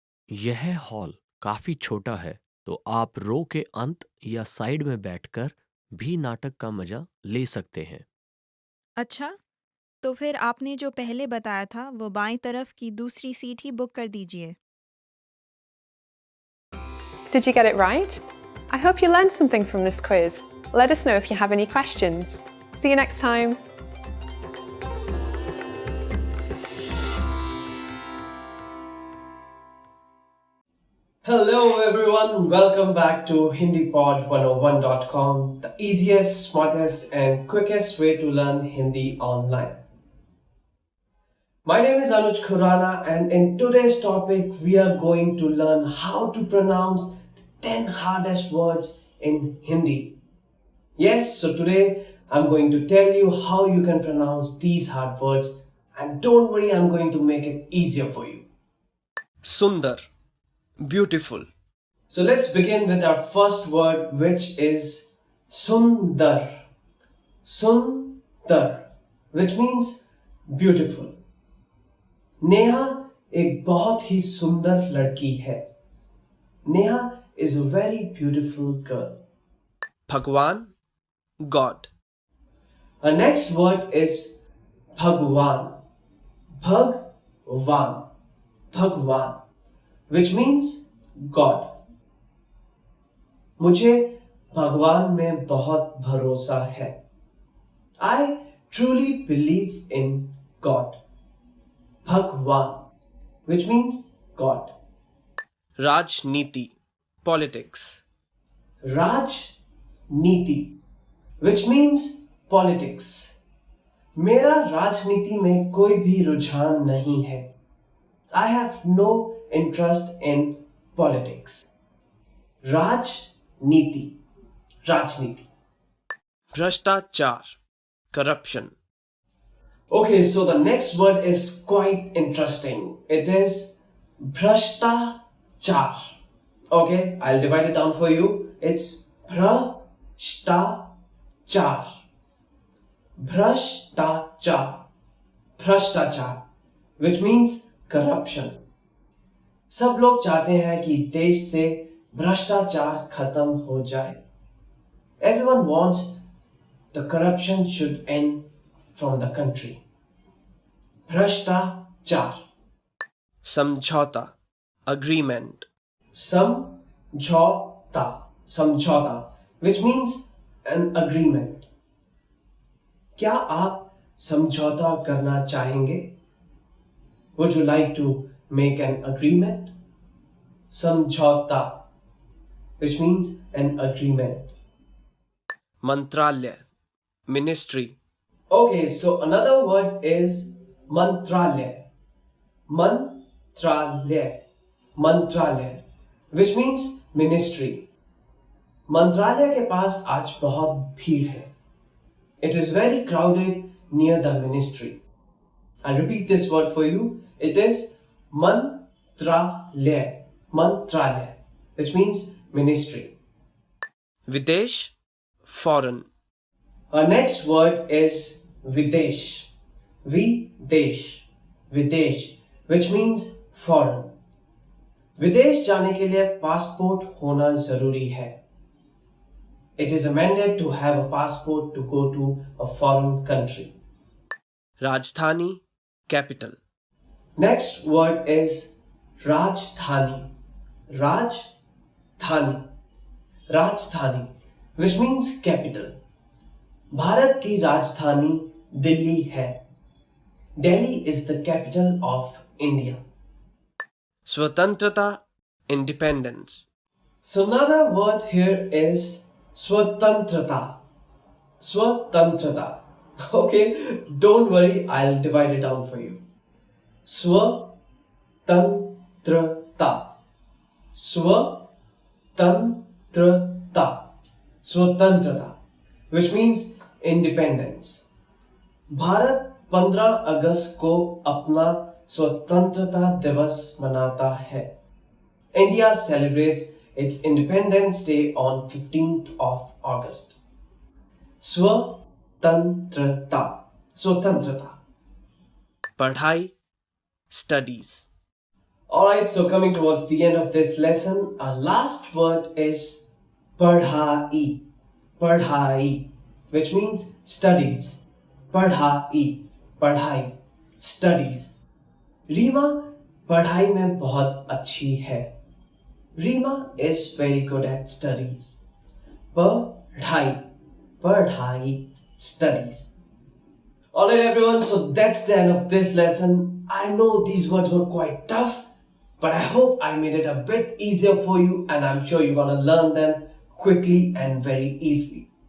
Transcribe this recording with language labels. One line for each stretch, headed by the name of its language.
Hindi: यह हॉल काफी छोटा है, तो आप रो के अंत या साइड में बैठकर भी नाटक का मजा ले सकते हैं। अच्छा, तो फिर आपने जो पहले बताया था वो बाएं तरफ की दूसरी सीट ही बुक कर दीजिए।
English: Did you get it right? I hope you learned something from this quiz. Let us know if you have any questions. See you next time. Hello everyone, welcome back to HindiPod101.com, the easiest, smartest and quickest way to learn Hindi online. My name is Anuj Khurana and in today's topic we are going to learn how to pronounce the 10 hardest words in Hindi. Yes, so today I'm going to tell you how you can pronounce these hard words, and don't worry, I'm going to make it easier for you. Sundar, beautiful. So let's begin with our first word, which is sundar. Sundar, which means beautiful.
Hindi: Neha एक बहुत ही सुंदर लड़की है.
English: Neha is a very beautiful girl. Bhagwan, God. Our next word is Bhagwan. Bhagwan. Bhagwan, which means God.
Hindi: मुझे भगवान में बहुत भरोसा है.
English: I truly believe in God. Bhagwan, which means God. Rajniti, politics. Rajniti, which means politics.
Hindi: मेरा राजनीति में कोई भी रुझान नहीं है.
English: I have no interest in politics. Rajniti, Rajniti. Bhrashtachar, corruption. Okay, so the next word is quite interesting. It is bhrashtachar. Okay, I'll divide it down for you. It's bhrashtachar. Bhrashtachar. Bhrashtachar, which means corruption.
Hindi: सब लोग चाहते हैं कि देश से भ्रष्टाचार खत्म हो जाए.
English: Everyone wants the corruption should end from the country. Bhrashtachar. Samjhauta, agreement. Samjhauta. Samjhauta, which means an agreement.
Hindi: क्या आप समझौता करना चाहेंगे?
English: Would you like to make an agreement? Samjhauta, which means an agreement. Mantralaya, ministry. Okay, so another word is mantralaya. Mantralaya. Mantralaya, which means ministry.
Hindi: मंत्रालय के पास आज बहुत भीड़ है.
English: It is very crowded near the ministry. I'll repeat this word for you. It is mantralaya. Mantralaya, which means ministry. Videsh, foreign. Our next word is videsh. Videsh. Videsh, which means foreign.
Hindi: विदेश जाने के लिए passport होना जरूरी है.
English: It is amended to have a passport to go to a foreign country. Rajdhani, capital. Next word is Rajdhani. Rajdhani. Rajdhani, which means capital.
Hindi: Bharat की राजधानी दिल्ली है.
English: Delhi is the capital of India. Swatantrata, independence. So another word here is swatantrata. Swatantrata. Okay, don't worry, I'll divide it down for you. Swatantrata. Swatantrata. Swatantrata, which means independence.
Hindi: Bharat 15 अगस्त को अपना स्वतंत्रता दिवस मनाता है.
English: India celebrates its Independence Day on 15th of August. Swatantrata. Swatantrata. Padhai, studies. Alright, so coming towards the end of this lesson, our last word is padhai. Padhai, which means studies. Padhai. Padhai. Studies.
Hindi: Reema पढ़ाई में बहुत अच्छी है.
English: Reema is very good at studies.
Hindi: पढ़ाई. Padhai. Studies.
English: Alright everyone, so that's the end of this lesson. I know these words were quite tough, but I hope I made it a bit easier for you and I'm sure you're gonna learn them quickly and very easily.